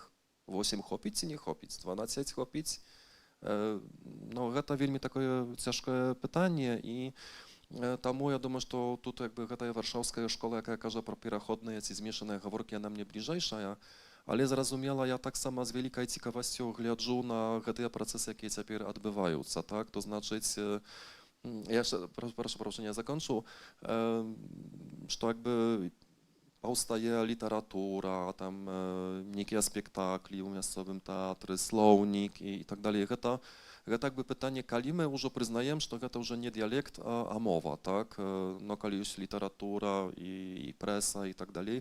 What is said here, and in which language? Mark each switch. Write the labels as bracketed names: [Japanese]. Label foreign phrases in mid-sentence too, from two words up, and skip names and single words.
[Belarusian] 8 хопіць ці не хопіць? 12 хопіць? Ну, гэта вельмі такое цяжкае пытанне, і таму я думаю, што тут якби гэтая варшаўская школа, якая кажа пра пераходныя ці змешаныя гаворкі, яна мне бліжэйшая, але зразумела, я таксама з вялікай цікавасцю гляджу на гэтыя працэсы, якія цяпер адбываюцца, так, то значыць, я яшчэ, прошу прощення, закончу, што якби [Polish] powstaje literatura, tam niekie spektakli u miastowym teatrze, słownik i tak dalej. To jakby pytanie, kali my już przyznajemy, że to już nie dialekt, a mowa, tak? No, kali już literatura i presa i tak dalej.